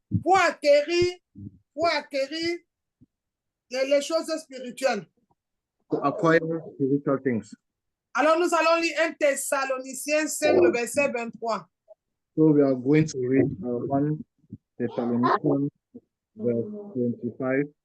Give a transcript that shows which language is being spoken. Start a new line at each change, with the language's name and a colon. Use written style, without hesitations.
French: Pour acquérir les choses spirituelles.
English: to acquire spiritual things.
French: Alors nous allons lire 1 Thessaloniciens 5, le verset 23.
English: So we are going to read 1 Thessalonians verse 25.